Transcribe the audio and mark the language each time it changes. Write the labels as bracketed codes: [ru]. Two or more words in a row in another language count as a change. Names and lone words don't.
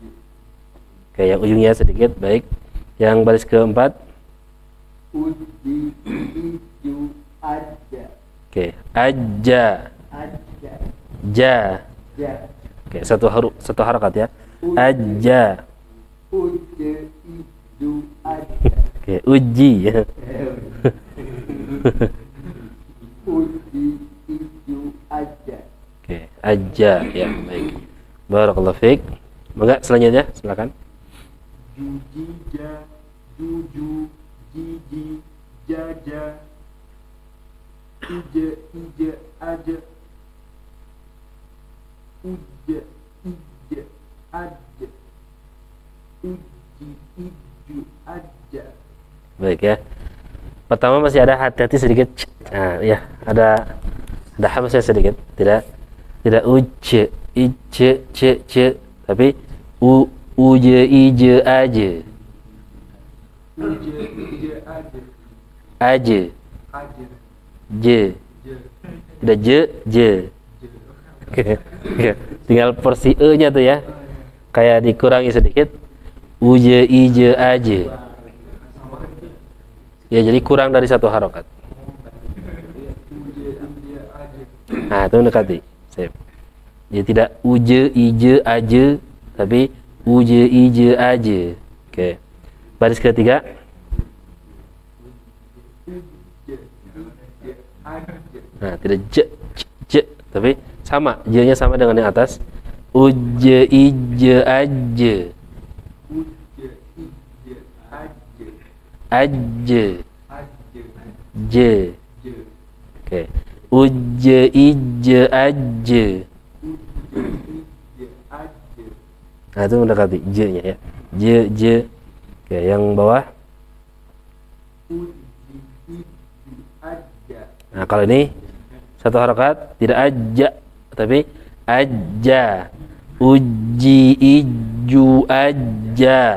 [id] Oke, yang ujungnya sedikit, baik. Yang baris keempat. Uji iju aja. Oke, aja. Aja. Ja. Ja. Oke, satu harakat ya. Aja. Uja iju aja. Oke, uji ya. Uji iju aja. Oke, aja ya, baik. [ar] بارك الله فيك. [id] Monggo selanjutnya, silakan. Jujija, juju, jiji, jaja, ije, ije, aja, uje, ije, aja, uji, iju, aja. Baik ya. Pertama masih ada hati-hati sedikit. Nah, ya, ada hamzah sedikit. Tidak uje, ije, ce, tapi uje, ije, aje. Uje, ije, aja, Aje. aja, Je. je, Tidak je. je. Oke. Tinggal porsi e-nya tuh ya. Kayak dikurangi sedikit. Uje, ije, aje. Ya, jadi kurang dari satu harokat. Uje, ije, aja. Nah, itu mendekati. Sip. Jadi tidak uje, ije, aje, tapi uje, ije, aje. Oke. Baris ketiga. Uje, ije, aja. Nah, tidak je, tapi sama. Je-nya sama dengan yang atas. Uje, ije, aje. Uje, ije, aja. Aje. Aja, Je. je. Oke. Uje, ije, aje. Uje, ije, aja. Nah, itu mendekati je-nya ya. Je. Oke, yang bawah. Uji, iju, aja. Nah, kalau ini satu harokat, tidak aja, tapi aja. Uji, iju, aja.